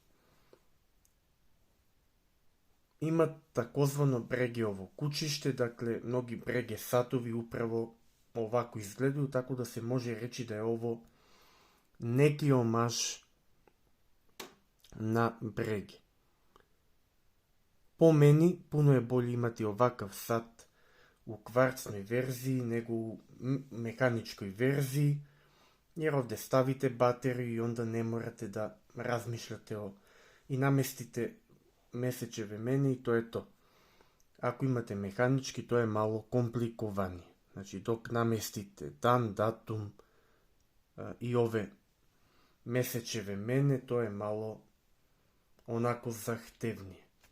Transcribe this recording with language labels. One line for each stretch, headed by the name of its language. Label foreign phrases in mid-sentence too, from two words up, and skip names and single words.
Serbian: Има такозвано брегеово кучиште, дакле многи бреге сатови управо овако изгледaju, тако да се може речи да е ово неки омаж на бреге. По мени, пуно е боље имати овакав сат у кварцној верзии него у механичкој верзии, jer ovde stavite bateriju i onda ne morate da razmišljate i namestite месечеве мене и то е то. Ако имате механички, то е мало компликованije. Значи, док наместите дан, датум и ове месечеве мене, то е мало онако захтевнije.